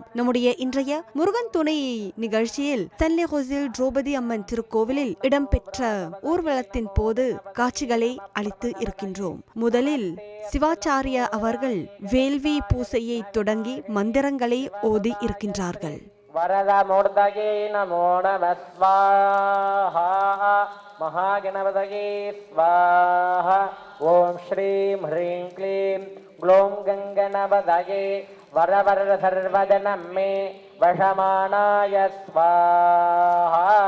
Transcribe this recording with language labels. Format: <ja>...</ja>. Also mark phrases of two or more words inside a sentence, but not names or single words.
<ta>நம்முடைய இன்றைய முருகன் துணை நிகழ்ச்சியில் ஸ்டென்லி ரோஸில் திரௌபதி அம்மன் திருக்கோவிலில் இடம்பெற்ற ஊர்வலத்தின் போது காட்சிகளை அளித்து இருக்கின்றோம். முதலில் சிவாச்சாரிய அவர்கள் வேள்வி பூசையை தொடங்கி மந்திரங்களை ஓதி இருக்கின்றார்கள்.</ta> <sa>वरदमूर्तये नमो नमः स्वाहा महागणपतये स्वाहा ओम श्रीं ह्रीं क्लीं ग्लौं गङ्गणपतये वरवरद सर्वजनं मे वशमानाय स्वाहा</sa>